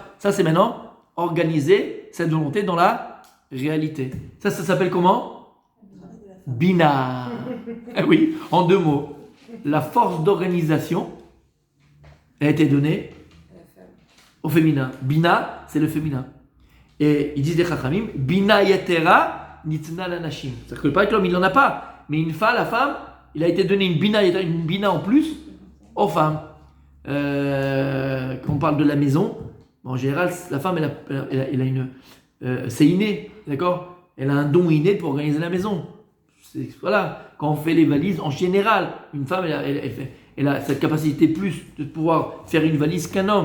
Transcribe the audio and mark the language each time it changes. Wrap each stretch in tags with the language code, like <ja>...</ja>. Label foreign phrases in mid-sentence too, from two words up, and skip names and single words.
<fr>Ça, c'est maintenant organiser cette volonté dans la réalité. Ça s'appelle comment? Bina. Eh oui, en 2 mots. La force d'organisation a été donnée au féminin. Bina, c'est le féminin. Et ils disent les chachamim,</fr> <he>בינה יתרה ניתנה לנשים.</he> <fr>C'est-à-dire que pas que l'homme, il n'en a pas. Mais la femme, il a été donné une bina en plus aux femmes. Quand on parle de la maison, en général, la femme, elle a une... c'est inné, d'accord? Elle a un don inné pour organiser la maison. Voilà, quand on fait les valises, en général, une femme, elle a cette capacité plus de pouvoir faire une valise qu'un homme.</fr>